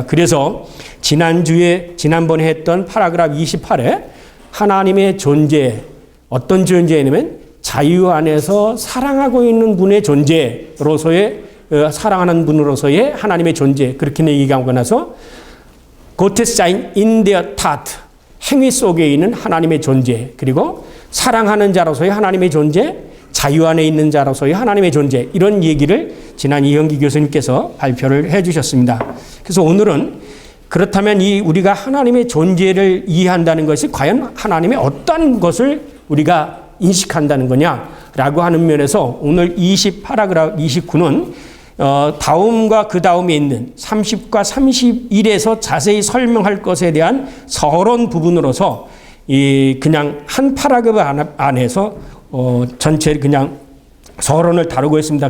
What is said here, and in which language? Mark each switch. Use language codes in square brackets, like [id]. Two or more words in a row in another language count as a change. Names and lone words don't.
[ko] 그래서 지난번에 했던 파라그раф 28에 하나님의 존재, 어떤 존재냐면 자유 안에서 사랑하고 있는 분의 존재로서의, 사랑하는 분으로서의 하나님의 존재, 그렇게 얘기하고 나서 [de] Gottes sein in der Tat, [ko] 행위 속에 있는 하나님의 존재, 그리고 사랑하는 자로서의 하나님의 존재, 자유 안에 있는 자로서의 하나님의 존재, 이런 얘기를 지난 이형기 교수님께서 발표를 해 주셨습니다. 그래서 오늘은 그렇다면 우리가 하나님의 존재를 이해한다는 것이 과연 하나님의 어떤 것을 우리가 인식한다는 거냐라고 하는 면에서 오늘 28파라그раф 29는 다음과 그 다음에 있는 30과 31에서 자세히 설명할 것에 대한 서론 부분으로서 그냥 한 파라그раф 안에서 전체 그냥 서론을 다루고 있습니다.